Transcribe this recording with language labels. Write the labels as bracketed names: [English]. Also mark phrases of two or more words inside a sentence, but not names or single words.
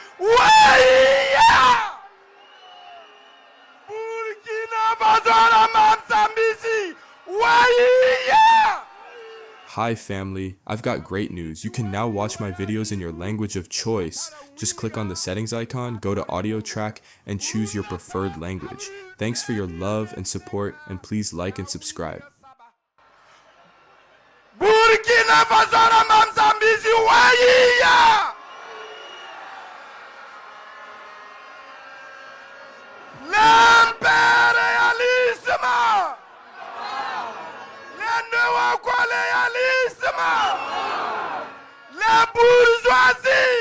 [English] Waya! Burkina Faso la Mamsambisi! Waya! Hi family, I've got great news. You can now watch my videos in your language of choice. Just click on the settings icon, go to audio track, and choose your preferred language. Thanks for your love and support, and please like and subscribe. Burkina Faso la Mamsambisi! Waya! [French] L'impérialisme! Le néocolonialisme! La bourgeoisie!